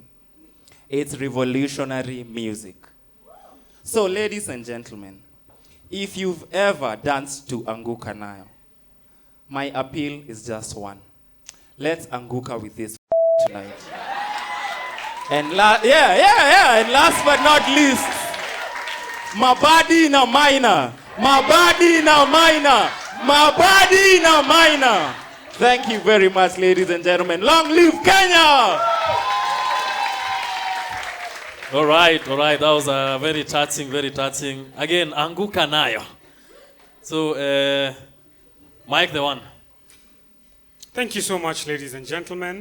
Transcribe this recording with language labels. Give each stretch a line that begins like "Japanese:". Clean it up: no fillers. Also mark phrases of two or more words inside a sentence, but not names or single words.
English: It's revolutionary music. So, ladies and gentlemen, if you've ever danced to Anguka Nayo, my appeal is just one. Let's Anguka with this tonight. And and last but not least, Mabadi na minor. Mabadi na minor. Mabadi na minor. Thank you very much, ladies and gentlemen. Long live Kenya! All right. That was very touching, very touching. Again, Anguka Nayo. So, Mike the one. Thank you so much, ladies and gentlemen.